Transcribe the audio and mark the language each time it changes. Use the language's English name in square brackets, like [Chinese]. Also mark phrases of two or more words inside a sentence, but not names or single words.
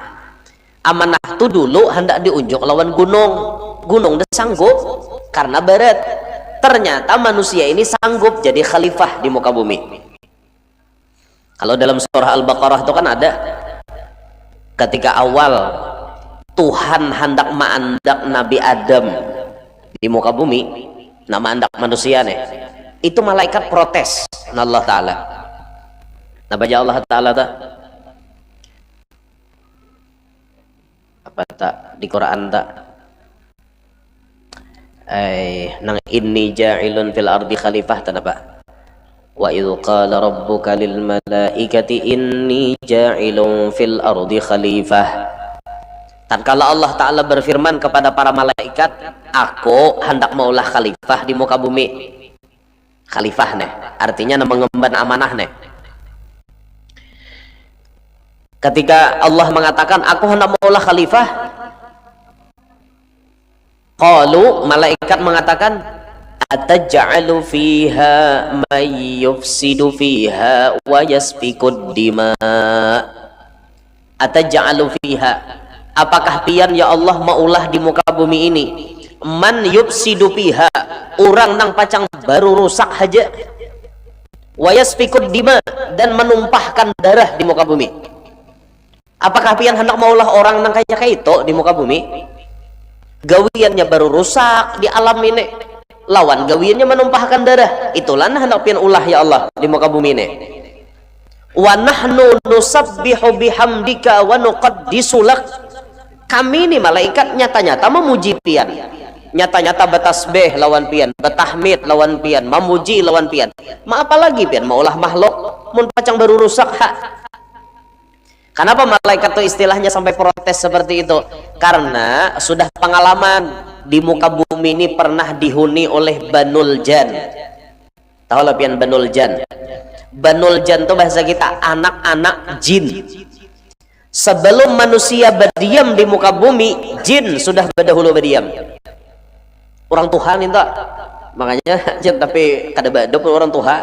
[Banjar] Amanah itu dulu hendak diunjuk lawan gunung, gunung udah sanggup karena berat. [Indonesian] Ternyata manusia ini sanggup jadi khalifah di muka bumi. Kalau dalam surah Al-Baqarah itu kan ada ketika awal Tuhan hendak mengandak Nabi Adam di muka bumi, nama andak manusia nih, itu malaikat protes Allah Ta'ala. [Banjar] Nah baca Allah Ta'ala tak apa tak di Quran tak nang [Arabic] إني جاعل في الأرض خليفة [Banjar] tak apa [Arabic] وإذ قال ربك للملائكة إني جاعل في الأرض خليفة. [Indonesian] Tatkala Allah Ta'ala berfirman kepada para malaikat, aku hendak maulah khalifah di muka bumi. Khalifah nih artinya mengemban amanah nih. Ketika Allah mengatakan aku hendak maulah khalifah, qalu malaikat mengatakan [Arabic] أتجعل فيها من يفسد فيها ويسفك الدماء. أتجعل فيها, [Indonesian] apakah pian ya Allah maulah di muka bumi ini [Arabic] من يفسد فيها, [Indonesian] orang [Banjar] nang pacang baru rusak aja, [Arabic] ويسفك الدماء, [Indonesian] dan menumpahkan darah di muka bumi. Apakah pian hendak maulah orang nang kayak itu di muka bumi? [Banjar] Gawiannya baru rusak di alam ini, lawan gawiannya menumpahkan darah. [Indonesian] Itulah hendak pian ulah ya Allah di muka bumi ini. [Arabic] ونحن نسبح بحمدك ونقدس لك. [Banjar] Kami ini malaikat nyata-nyata memuji pian, nyata-nyata batasbih lawan pian, batahmid lawan pian, mamuji lawan pian. Ma apa lagi pian maulah makhluk mun pacang baru rusak hak. [Indonesian] Kenapa malaikat itu istilahnya sampai protes seperti itu? Karena sudah pengalaman di muka bumi ini pernah dihuni oleh [Arabic] بنو الجان. [Banjar] Tahu lah pian [Arabic] بنو الجان. بنو الجان [Indonesian] itu bahasa kita anak-anak jin. Sebelum manusia berdiam di muka bumi, jin sudah berdahulu berdiam. [Banjar] Orang Tuhan itu, makanya tapi kada badop orang Tuhan.